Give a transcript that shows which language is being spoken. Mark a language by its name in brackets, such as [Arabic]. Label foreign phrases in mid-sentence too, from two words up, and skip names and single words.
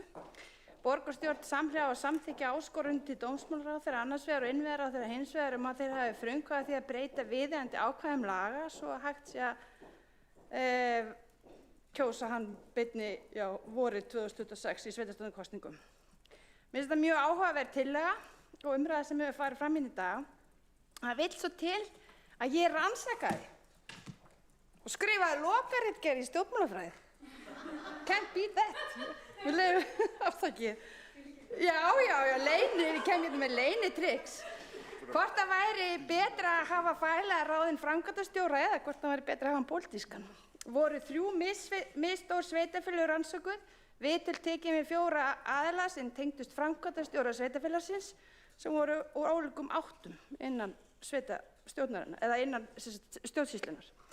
[Icelandic] Borgarstjórn samhliða og samþykkja áskorun til dómsmálaráðherra annars vegar og innviðaráðherra hins vegar að þeir hafi frumkvæði að því að breyta viðeigandi ákvæðum laga svo að hægt sé að kjósa hann beinni vorið 2026 í sveitarstjórnarkosningum. Mér finnst þetta mjög áhugaverð tillaga og umræða sem hefur farið fram í dag. Það vill svo til að ég rannsakaði og skrifaði lokaritgerð í stjórnmálafræði. [English] Can't beat that. [Icelandic] Við leyfum afþakkið. Já, ég kem hérna með leynitrix. Hvort það væri betra að hafa faglega ráðinn framkvæmdastjóra eða hvort það væri betra að hafa hann pólitískan. Voru 3 misstór sveitarfélög rannsökuð, viðtöl tekin við 4 aðila sem tengdust framkvæmdastjóra sveitarfélagsins sem voru úr ólíkum áttum innan sveitarstjórnarinnar eða innan stjórnsýslunnar.